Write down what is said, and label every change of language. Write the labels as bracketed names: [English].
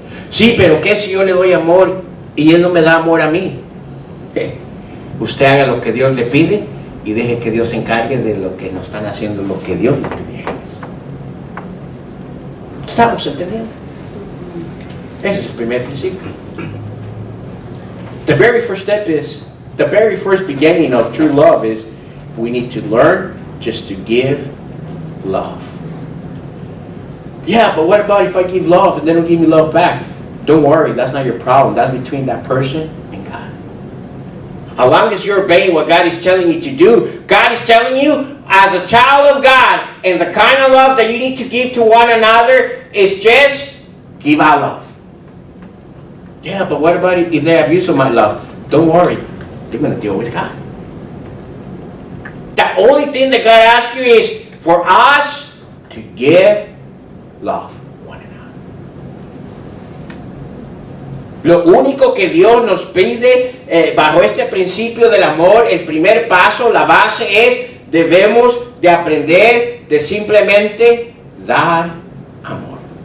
[Spanish] Sí, pero ¿qué si yo le doy amor y Él no me da amor a mí? Usted haga lo que Dios le pide y deje que Dios se encargue de lo que no están haciendo lo que Dios le pide. ¿Estamos entendiendo? Ese es el primer principio. [English] The very first beginning of true love is we need to learn just to give love. Yeah, but what about if I give love and they don't give me love back? Don't worry, that's not your problem. That's between that person and God. As long as you're obeying what God is telling you to do, God is telling you, as a child of God, and the kind of love that you need to give to one another is just give out love. Yeah, but what about if they abuse of my love? Don't worry, they're going to deal with God. The only thing that God asks you is for us to give love one another. [Spanish] Lo único que Dios nos pide bajo este principio del amor, el primer paso, la base es debemos de aprender de simplemente dar amor.